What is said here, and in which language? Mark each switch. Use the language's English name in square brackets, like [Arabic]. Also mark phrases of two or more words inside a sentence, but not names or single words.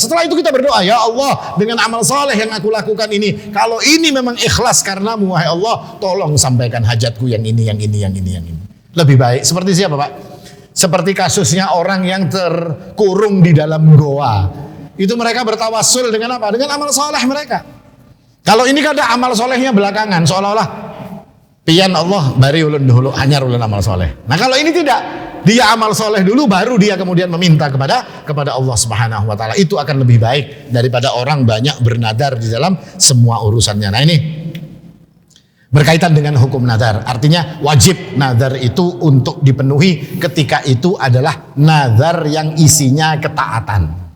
[Indonesian] Setelah itu kita berdoa, ya Allah, dengan amal soleh yang aku lakukan ini, kalau ini memang ikhlas karenamu, wahai Allah, tolong sampaikan hajatku yang ini, yang ini, yang ini, yang ini. Lebih baik. Seperti siapa, Pak? Seperti kasusnya orang yang terkurung di dalam goa. Itu mereka bertawassul dengan apa? Dengan amal soleh mereka. [Banjar] Kalau ini kan ada amal solehnya belakangan, seolah-olah pian Allah bari ulun dulu, hanyar ulun amal soleh. [Indonesian] Nah kalau ini tidak, dia amal soleh dulu, baru dia kemudian meminta kepada Allah Subhanahu wa taala. Itu akan lebih baik daripada orang banyak bernadar di dalam semua urusannya. Nah ini berkaitan dengan hukum nadar. Artinya wajib nadar itu untuk dipenuhi ketika itu adalah nadar yang isinya ketaatan.